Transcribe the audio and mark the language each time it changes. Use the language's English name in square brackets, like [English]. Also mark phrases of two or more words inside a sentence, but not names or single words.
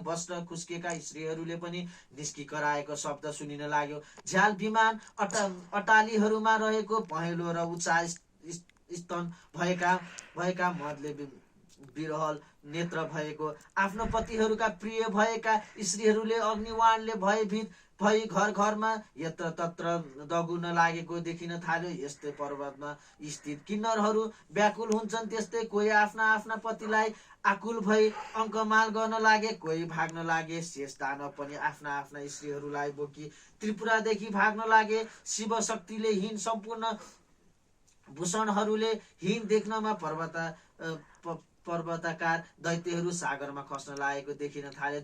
[Nepali] वस्त्र खुस्केका स्त्रीहरूले पनि निस्की कराएको शब्द सुनिन लाग्यो। झ्याल विमान अटालीहरूमा रहेको पहेँलो र उच्चा स्तन भएका मदले विरहल नेत्र भएको आफ्नो पतिहरूका प्रिय भएका स्त्रीहरूले अग्निवाणले भयभीत भई घर घरमा यत्र तत्र दगुन लागेको देखिन थाल्यो। यस्तै पर्वतमा स्थित किन्नरहरू व्याकुल हुन्छन्, त्यस्तै कोही आफ्ना आफ्ना पतिलाई आकुल भई अङ्कमाल गर्न लागे, कोही भाग्न लागे। शेष दानव पनि आफ्ना आफ्ना स्त्रीहरूलाई बोकी त्रिपुरादेखि भाग्न लागे। शिव शक्तिले हीन सम्पूर्ण भूषणहरूले हीन देख्नमा पर्वताकार दैत्यहरू सागरमा खस्न लागेको देखिन थाले।